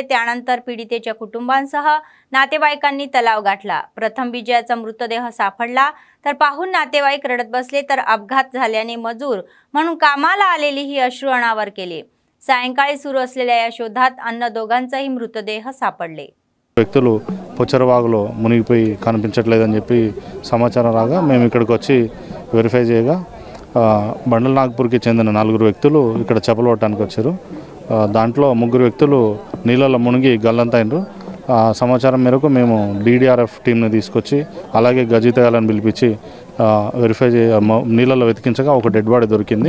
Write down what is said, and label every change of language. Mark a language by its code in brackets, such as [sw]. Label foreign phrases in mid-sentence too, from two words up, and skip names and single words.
[mr] त्यानंतर पीडितेच्या कुटुंबांसह नातेवाईकांनी तलाव गाठला. प्रथम विजयाचा मृतदेह सापडला तर पाहून नातेवाईक रडत बसले तर अपघात झाल्याने मजूर म्हणून कामाला आलेली ही अश्रू अनावर केले. सायंकाळी सुरू असलेल्या या शोधात अन्य दोघांचाही मृतदेह सापडले. [te] వ్యక్తులు పొచ్చరవాగులో మునిగిపోయి కనిపించట్లేదని చెప్పి సమాచారం రాగా మేము ఇక్కడికి వచ్చి వెరిఫై చేయగా బండల నాగపూర్కి చెందిన 4 వ్యక్తులు ఇక్కడ చేపలు పట్టడానికి వచ్చారు. దాంట్లో 3 వ్యక్తులు నీళ్ళలో మునిగి గల్లంతైనరు. సమాచారం మేరకు మేము DDRF టీంని తీసుకొచ్చి అలాగే గజితగాలను పిలిపించి వెరిఫై నీళ్ళలో వెతికించగా ఒక [en] dead body [te] దొరికింది.